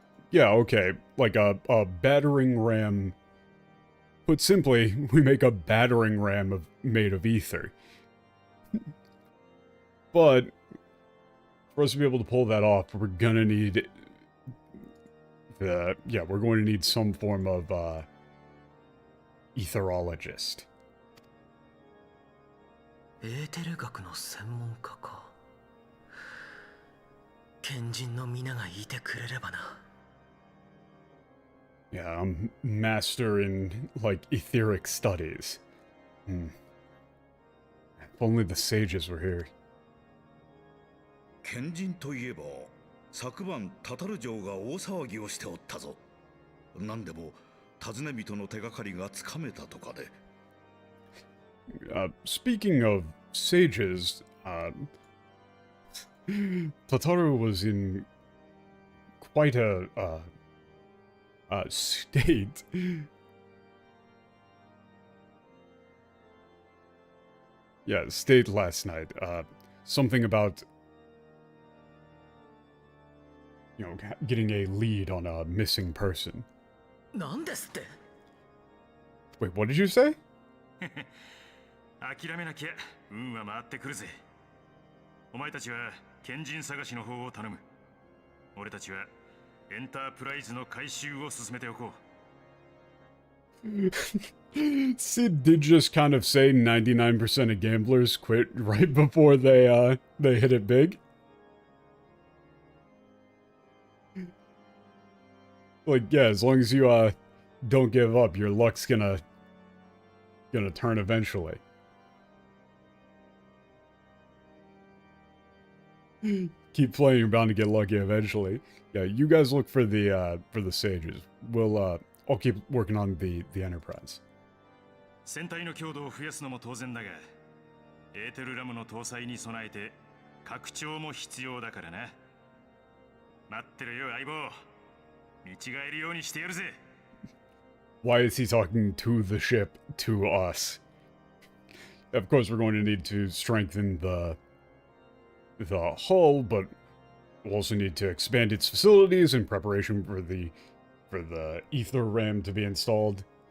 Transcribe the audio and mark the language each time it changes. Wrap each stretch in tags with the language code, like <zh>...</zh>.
<en>Yeah, okay, like a battering ram. Put simply, we make a battering ram made of ether. But for us to be able to pull that off, we're gonna need we're going to need some form of etherologist.</en> <ja>エーテル学の専門家か。賢人の皆がいてくれればな。</ja> <en>Yeah, I'm master in, like, etheric studies. If only the sages were here.</en> <ja>賢人といえば、昨晩タタル城が大騒ぎをしておったぞ。何でも尋ね人の手がかりがつかめたとかで。</ja> <en>Speaking of sages, Tataru was in quite a state. Yeah, state last night. Something about, you know, getting a lead on a missing person.</en> <ja>なんですって。</ja> <en>Wait, what did you say?</en> <ja>諦めなきゃ運は回ってくるぜ。お前たちは賢人探しの方を頼む。俺たちはエンタープライズの回収を進めておこう。</ja> <en>Sid did just kind of say 99% of gamblers quit right before they hit it big. Like, yeah, as long as you don't give up, your luck's gonna turn eventually. Keep playing, you're bound to get lucky eventually. Yeah, you guys look for the sages. I'll keep working on the Enterprise.</en> <ja>船体の強度を増やすのも当然だが、エーテルラムの搭載に備えて拡張も必要だからな。待ってるよ相棒。見違えるようにしてやるぜ。</ja> <en>Why is he talking to the ship to us? Of course, we're going to need to strengthen the hull, but we'll also need to expand its facilities in preparation for the ether ram to be installed.</en>